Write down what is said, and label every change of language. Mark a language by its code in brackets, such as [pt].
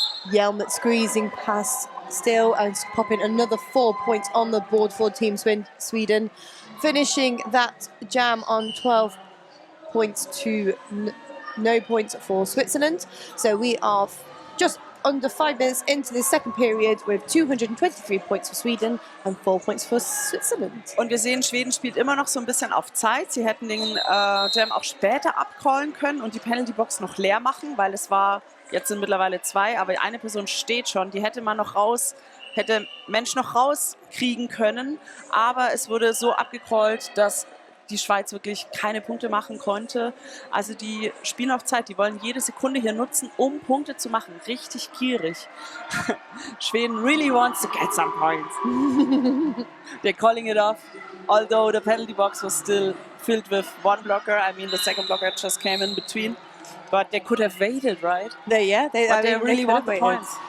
[en] Yelmet squeezing past still and popping another 4 points on the board for Team Sweden, finishing that jam on 12 points to no points for Switzerland. So we are just under 5 minutes into the second period with 223 points for Sweden and 4 points for Switzerland. [de] Und wir sehen, Schweden spielt immer noch so ein bisschen auf Zeit. Sie hätten den Jam auch später abcallen können und die Penalty-Box noch leer machen, weil es war, jetzt sind mittlerweile 2, aber eine Person steht schon. Die hätte man noch hätte Mensch noch rauskriegen können, aber es wurde so abgecallt, dass die Schweiz wirklich keine Punkte machen konnte. Also die spielen auf Zeit, die wollen jede Sekunde hier nutzen, um Punkte zu machen. Richtig gierig. [en] Schweden really wants to get some points. They're calling it off, although the penalty box was still filled with one blocker. I mean, the second blocker just came in between. But they could have waited, right? They really want the points.